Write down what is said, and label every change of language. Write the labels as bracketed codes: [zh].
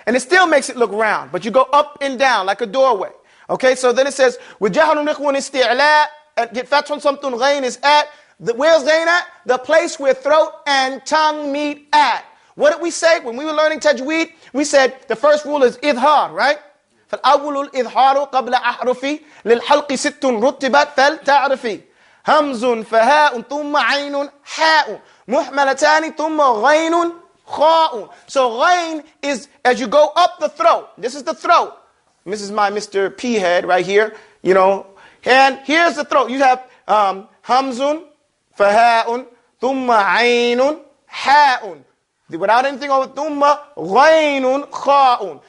[en] And it still makes it look round, but you go up and down like a doorway. Okay, so then it says, with [ar] jahrun ikhwan isti'la, [en] and get fathun something, ghain is at. Where's ghain at? The place where throat and tongue meet at. What did we say when we were learning tajweed? We said the first rule is idhar, right? [ar] فالأول الإظهار قبل أحرفي للحلق ست رتبت فلتعرفي همز فهاء ثم عين حاء محملتان ثم غين خاء. [en] So ghain is as you go up the throat. This is the throat. This is my Mr. P head right here, you know. And here's the throat. You have [ar] hamzun, faha'un, thumma aynun, ha'un. [en] Without anything over [ar] thumma, ghaynun, kha'un.